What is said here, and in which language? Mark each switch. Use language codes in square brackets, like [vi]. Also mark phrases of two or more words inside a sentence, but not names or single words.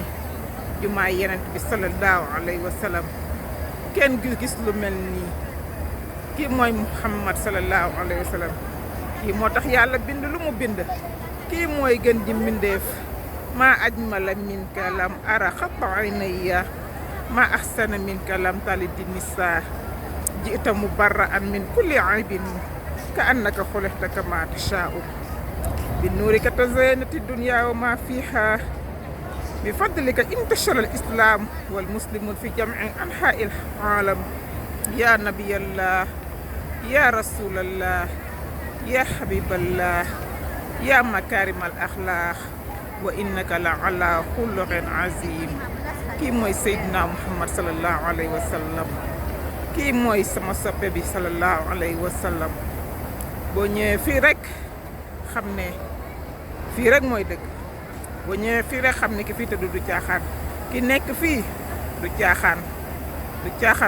[wo] jumaay yonent bi [ar] صلى الله عليه وسلم [wo] kenn gis lu mel nii kii mooy Muhammad [ar] صلى الله عليه وسلم [wo] kii moo tax yàlla bind lu mu bind kii mooy gën ji mbindeef [ar] ما أجمل منك لم أر قط عيناي ما أحسن منك لم تلد نساء جئت مبرأ من كل عيب كأنك خلقت كما تشاء بنورك تزينت الدنيا وما فيها بفضلك انتشر الإسلام والمسلمون في جميع أنحاء العالم يا نبي الله يا رسول الله يا حبيب الله يا مكارم الأخلاق و إنك لعلى خلق عظيم [wo] kii mooy Seydina Muhammad [ar] صلى الله عليه وسلم [wo] kii mooy sama soppe bi [ar] صلى الله عليه وسلم [wo] boo ñëwee fii rek xam ne fii rek mooy dëgg boo ñëwee fii rek xam ne ki fii tëdd du caaxaan ki nekk fii du caaxaan